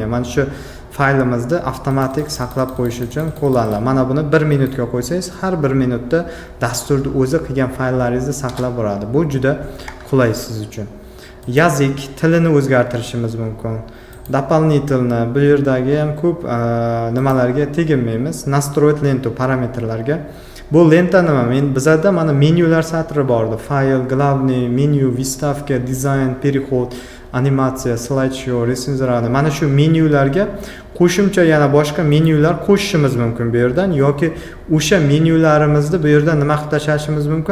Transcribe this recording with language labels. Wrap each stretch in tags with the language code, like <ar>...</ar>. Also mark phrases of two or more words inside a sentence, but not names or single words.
<uz>Mana shu faylimizni avtomatik saqlab qo'yish uchun qo'llaniladi. Mana buni 1 minutga qo'ysangiz, har 1 minutda dasturni o'zi qilgan fayllaringizni saqlab boradi. Bu juda qulay siz uchun. Yozik, tilini o'zgartirishimiz mumkin. Дополнительно bu yerdagi ham ko'p nimalarga teginmaymiz. Настроить lentу parametrlarga. Bu lenta nima? Bizda mana menyular satri bor edi. Fayl, главный, menyu, выставка, dizayn, переход, animatsiya, slideshow, resenziya. Mana shu menyularga qo'shimcha yana boshqa menyular qo'shishimiz mumkin bu yerdan yoki o'sha menyularimizni bu yerdan nima qilib tashlashimiz mumkin?</uz>